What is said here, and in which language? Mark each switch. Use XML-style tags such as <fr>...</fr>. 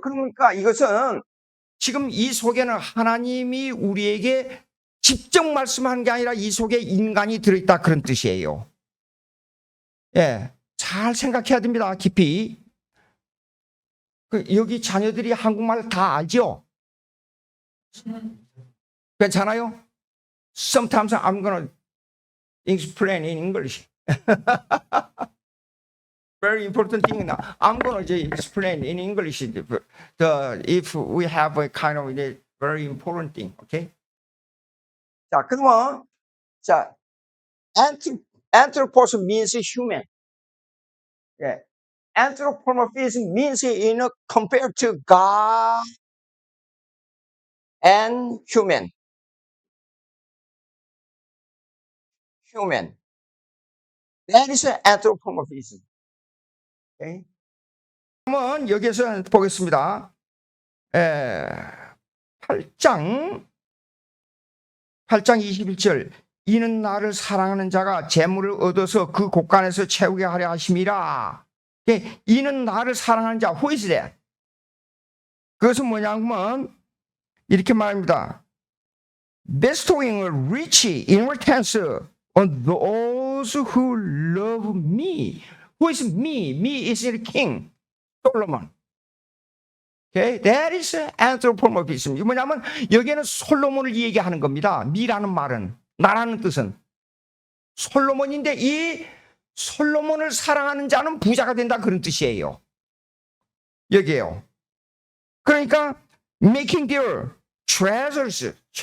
<ko>그러니까 이것은 지금 이 속에는 하나님이 우리에게 직접 말씀한 게 아니라 이 속에 인간이 들어있다 그런 뜻이에요. 예, 잘 생각해야 됩니다. 깊이. 여기 자녀들이 한국말 다 알죠? 괜찮아요?</ko> <en>Sometimes I'm going to explain in English. Very important thing now. I'm going to explain in English if we have a kind of a very important thing. Okay?</en> <ko>자, 그러면 자, anthropos means human. 예.</ko> <en>Anthropomorphism means compared to God and human. Human. That is anthropomorphism. Okay?</en> <ko>그러면 여기서 보겠습니다. 8장 21절. 이는 나를 사랑하는 자가 재물을 얻어서 그 곳간에서 채우게 하려 하심이라. 이는 나를 사랑하는 자. Who is that? 그것은 뭐냐면 이렇게 말합니다.</ko> <en>bestowing a rich inheritance on those who love me. Who is me? Me is the king, Solomon. Okay?</en> <ko>That is anthropomorphism. 이 뭐냐면 여기에는 솔로몬을 얘기하는 겁니다. 미라는 말은, 나라는 뜻은 솔로몬인데 이 솔로몬을 사랑하는 자는 부자가 된다 그런 뜻이에요. 여기에요.</ko> <en>그러니까 making their treasures.</en>